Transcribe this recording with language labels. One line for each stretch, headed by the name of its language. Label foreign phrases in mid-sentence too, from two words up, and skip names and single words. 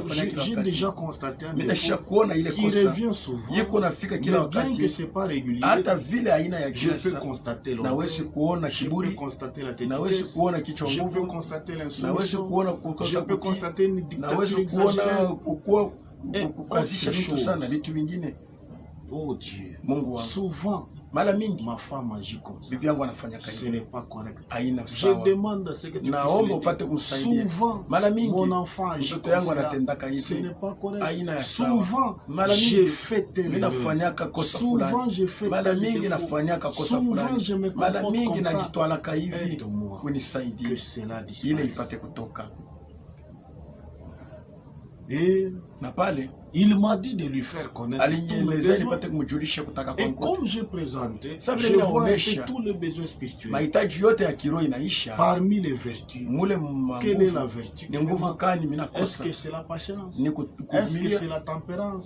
French: J'ai déjà constaté un défaut qui revient souvent, mais bien que ce n'est pas régulier, je peux constater l'orgueil, je peux constater la tétitude, je peux constater l'insoumission, je peux constater une dictature exagérée.
Swahili: Kukazisha vitu sana vitu vingine.
French: Oh Dieu, souvent
Swahili: mara mingi
French: ma femme agit comme ça.
Swahili: Bibi yangu anafanya kazi.
French: Ce n'est pas correct.
Swahili: Haina sawa.
French: Je demande à ce que tu
Swahili: naomba upate kumsaidia.
French: Souvent
Swahili: mara mingi
French: mon enfant agit
Swahili: mtoto yangu anatendaka hivi.
French: Ce n'est pas correct.
Swahili: Haina sawa.
French: Souvent
Swahili: mara mingi
French: j'ai fait telle
Swahili: mimi nafanyaka kosa fulani.
French: Souvent j'ai fait
Swahili: mara mingi nafanyaka kosa fulani. Mara mingi najitwalaka hivi. Unisaidie.
French: Que cela disparaisse.
Swahili: Ile ipate kutoka.
French: Et
Swahili: na pale
French: il m'a dit de lui faire connaître tous mes besoins. Et comme j'ai présenté, je vois tous les besoins spirituels. Parmi les vertus, quelle est la vertu? Est-ce que c'est la patience? Est-ce que c'est la tempérance?